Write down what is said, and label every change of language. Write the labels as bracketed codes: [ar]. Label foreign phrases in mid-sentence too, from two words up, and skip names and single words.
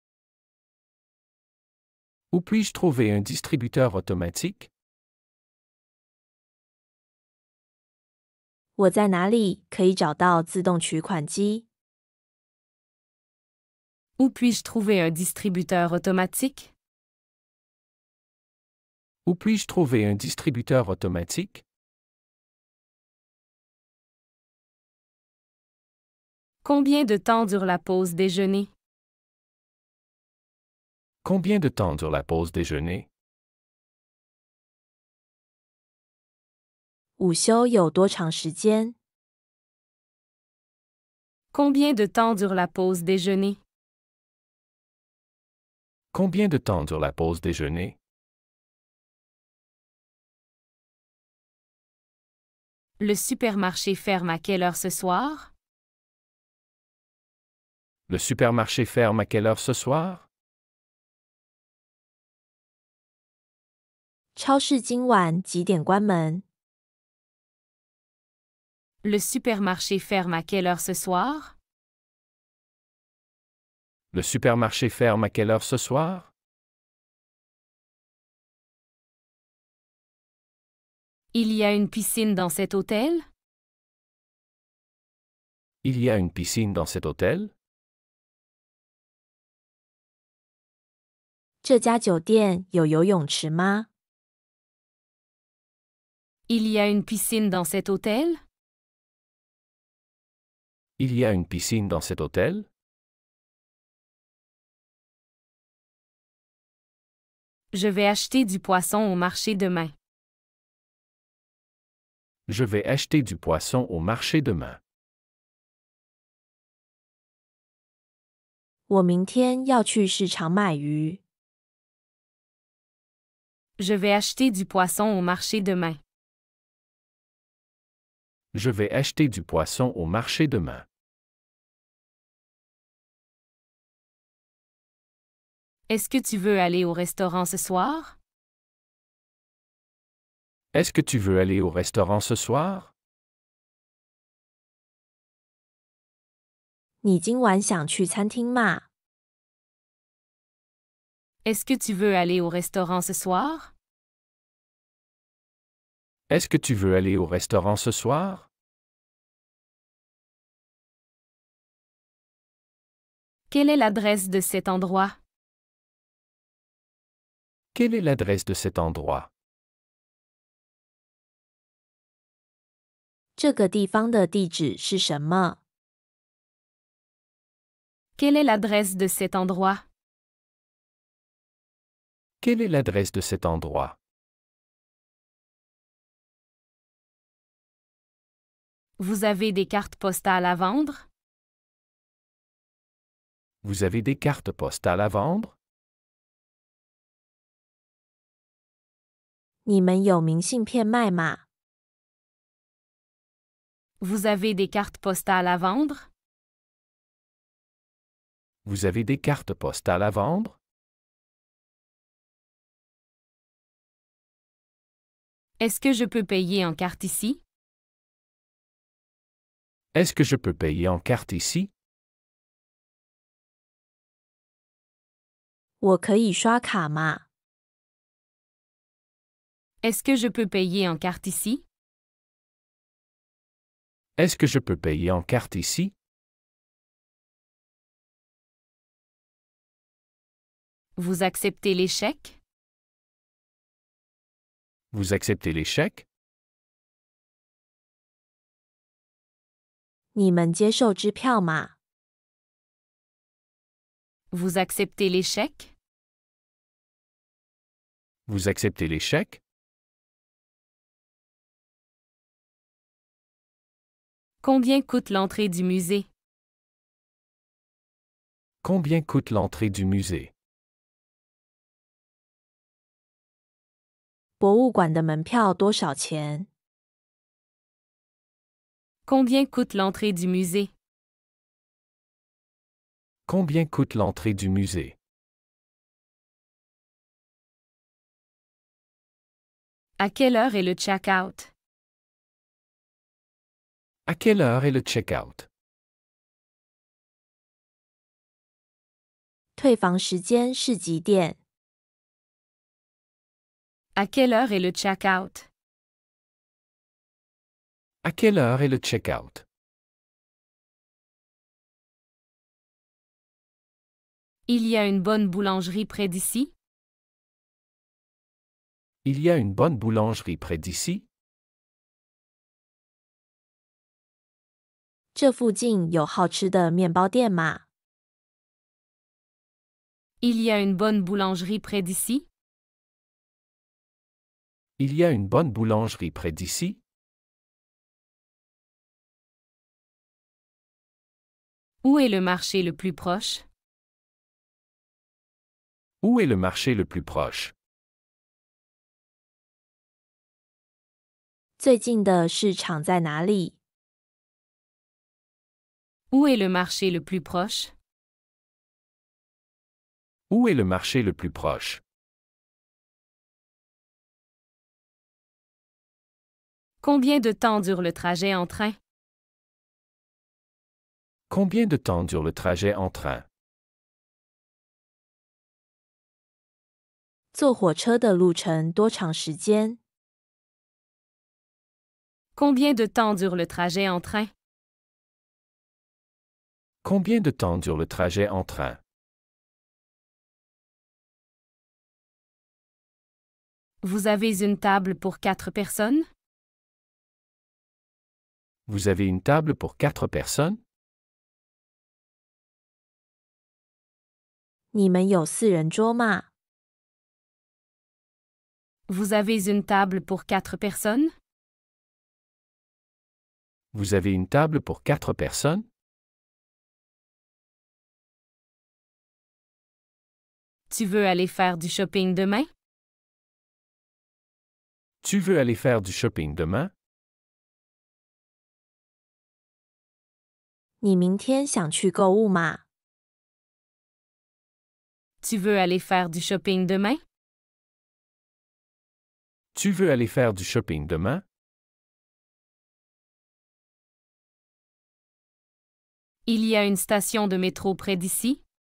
[fr] Où puis-je trouver un distributeur automatique? [zh] 我在哪里可以找到自动取款机？ [fr] Où puis-je trouver un distributeur automatique? Où puis-je trouver un distributeur automatique? Combien de temps dure la pause déjeuner? Combien de temps dure la pause déjeuner? [zh] 午休有多长时间？ [fr] Combien de temps dure la pause déjeuner? Combien de temps dure la pause déjeuner? Le supermarché ferme à quelle heure ce soir? Le supermarché ferme à quelle heure ce soir? [zh] 超市今晚几点关门？ [fr] Le supermarché ferme à quelle heure ce soir? Le supermarché ferme à quelle heure ce soir? Il y a une piscine dans cet hôtel? Il y a une piscine dans cet hôtel? [zh] 这家酒店有游泳池吗？ [fr] Il y a une piscine dans cet hôtel? Il y a une piscine dans cet hôtel? Je vais acheter du poisson au marché demain. Je vais acheter du poisson au marché demain. [zh] 我明天要去市场买鱼。 [fr] Je vais acheter du poisson au marché demain. Je vais acheter du poisson au marché demain. Est-ce que tu veux aller au restaurant ce soir? Est-ce que tu veux aller au restaurant ce soir? [zh] 你今晚想去餐厅吗？ [fr] Est-ce que tu veux aller au restaurant ce soir? Est-ce que tu veux aller au restaurant ce soir? Quelle est l'adresse de cet endroit? Quelle est l'adresse de cet endroit? [zh] 这个地方的地址是什么？ [fr] Quelle est l'adresse de cet endroit? Quelle est l'adresse de cet endroit? Vous avez des cartes postales à vendre? Vous avez des cartes postales à vendre? [zh] 你们有明信片卖吗？ [fr] Vous avez des cartes postales à vendre? Vous avez des cartes postales à vendre? Est-ce que je peux payer en carte ici? Est-ce que je peux payer en carte ici? [zh] 我可以刷卡吗？ [fr] Est-ce que je peux payer en carte ici? Est-ce que je peux payer en carte ici? Vous acceptez les chèques? Vous acceptez les chèques? [zh] 你们接受支票吗？ [fr] Vous acceptez les chèques? Vous acceptez les chèques? Combien coûte l'entrée du musée? Combien coûte l'entrée du musée? [zh] 博物馆的门票多少钱？ [fr] Combien coûte l'entrée du musée? Combien coûte l'entrée du musée? À quelle heure est le check-out? À quelle heure est le check-out? [zh] 退房时间是几点？ [fr] À quelle heure est le check-out? À quelle heure est le check-out? Il y a une bonne boulangerie près d'ici? Il y a une bonne boulangerie près d'ici? [zh] 这附近有好吃的面包店吗？ [fr] Il y a une bonne boulangerie près d'ici? Il y a une bonne boulangerie près d'ici? Où est le marché le plus proche? Où est le marché le plus proche? [zh] 最近的市场在哪里？ [fr] Où est le marché le plus proche? Où est le marché le plus proche? Combien de temps dure le trajet en train? Combien de temps dure le trajet en train? [zh] 坐火车的路程多长时间？ [fr] Combien de temps dure le trajet en train? Combien de temps dure le trajet en train? Vous avez une table pour 4 personnes? Vous avez une table pour 4 personnes? [zh] 你们有4人桌吗？ [fr] Vous avez une table pour 4 personnes? Vous avez une table pour 4 personnes? Tu veux aller faire du shopping demain? Tu veux aller faire du shopping demain? [zh] 你明天想去购物吗？ [fr] Tu veux aller faire du shopping demain? Tu veux aller faire du shopping demain? Il y a une station de métro près d'ici?